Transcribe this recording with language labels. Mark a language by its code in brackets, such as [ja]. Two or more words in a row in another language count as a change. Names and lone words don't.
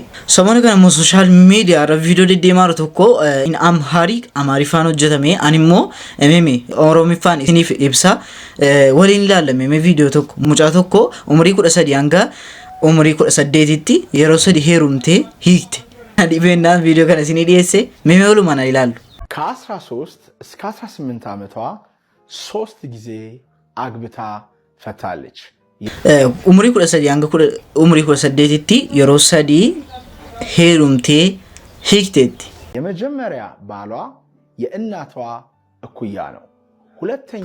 [om] Samoonni kana immoo [en] sooshaal miidiyaa [om] irra viidiyoo deddeemaa tokko Amaariffaan hojjetame ani immoo Oromiffaan isiniif ibsa waliin ilaalame viidiyoo tokko mucaa tokko umurii 13 hanga umurii 18tti yeroo 3 heerumtee hiikte. Dhibeenaan viidiyoo kana isinii dhiyeesse walumaan ilaallu. [am] ከ13 እስከ 18 ዓመቷ 3 ጊዜ አግብታ ፈታለች። [om] umurii kudha sadii hanga kudha umurii kudha saddeettitti yeroo sadii heerumtee hiikte [am] የመጀመሪያ ባሏ የእናቷ እኩያ ነው። ሁለተኛ